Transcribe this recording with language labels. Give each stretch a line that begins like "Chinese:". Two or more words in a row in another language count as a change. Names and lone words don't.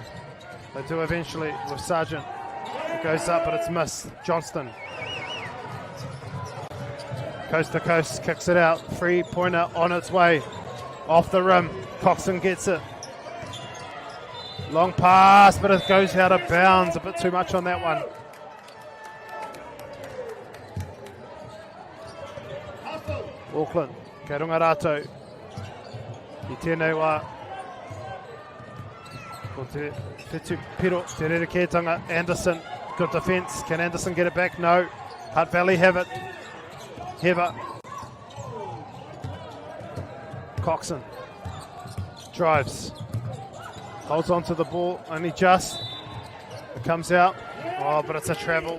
English: They do eventually with Sargent. It goes up, but it's missed. Johnston. Coast to coast, kicks it out. 3-pointer on its way. Off the rim. Coxon gets it. Long pass, but it goes out of bounds. A bit too much on that one. Auckland.
Māori: Kei runga rātou. I tēnei wā. Ko te whetū piro, te rerekētanga.
English: Anderson. Good defence. Can Anderson get it back? No. Hutt Valley have it. Heather. Coxon. Drives. Holds on to the ball, only just. It comes out. Oh, but it's a travel.